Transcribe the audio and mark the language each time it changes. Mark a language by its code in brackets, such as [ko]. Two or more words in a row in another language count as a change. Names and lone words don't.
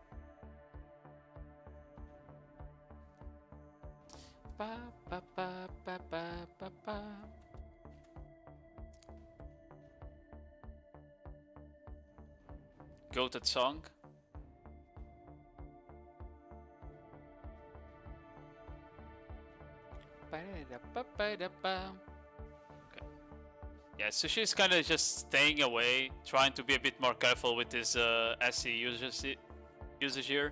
[en] Ba ba ba ba ba ba ba. Goated song. Okay. Yeah, Sushi's kind of just staying away, trying to be a bit more careful with his SC usage here.